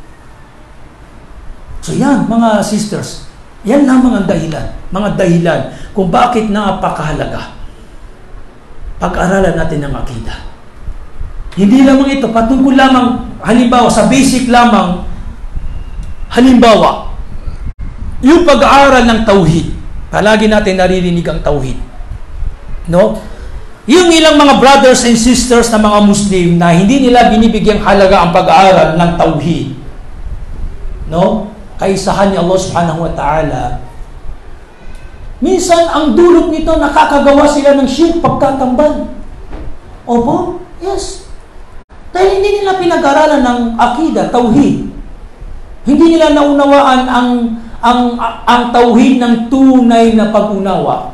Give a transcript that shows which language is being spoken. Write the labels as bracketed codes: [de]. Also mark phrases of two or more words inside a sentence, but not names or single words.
[tl] So yan, mga sisters, yan lamang ang dahilan, mga dahilan kung bakit napakahalaga pag-aralan natin ng akida. Hindi lamang ito, patungkol lamang, halimbawa, sa basic lamang, halimbawa, yung pag-aaral ng tauhid. Palagi natin naririnig ang tauhid. No? Yung ilang mga [en] brothers and sisters [tl] na mga Muslim na hindi nila binibigyang halaga ang pag-aaral ng tauhid. No? Kaisahan ni Allah [ar] سبحانه وتعالى, [tl] minsan ang dulot nito, nakakagawa sila ng shirk, pagtatambal. Opo? Yes. Dahil hindi nila pinag-aralan ng akida, tauhid. Hindi nila naunawaan ang tauhid ng tunay na pag-unawa.